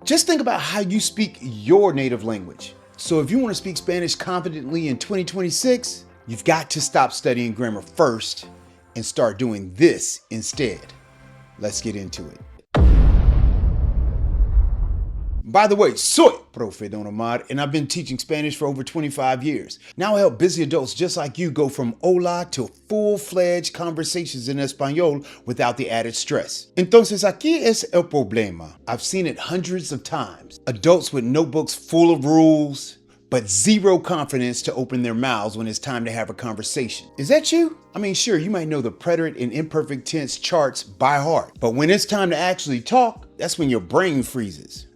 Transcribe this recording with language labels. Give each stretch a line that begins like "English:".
English: Just think about how you speak your native language. So if you want to speak Spanish confidently in 2026, you've got to stop studying grammar first and start doing this instead. Let's get into it. By the way,
Spanish: soy Profe Don Omar,
English: and I've been teaching Spanish for over 25 years. Now I help busy adults just like you go from hola to full-fledged conversations in Español without the added stress.
Spanish: Entonces aquí es el problema.
English: I've seen it hundreds of times. Adults with notebooks full of rules, but zero confidence to open their mouths when it's time to have a conversation. Is that you? I mean, sure, you might know the preterite and imperfect tense charts by heart, but when it's time to actually talk, that's when your brain freezes.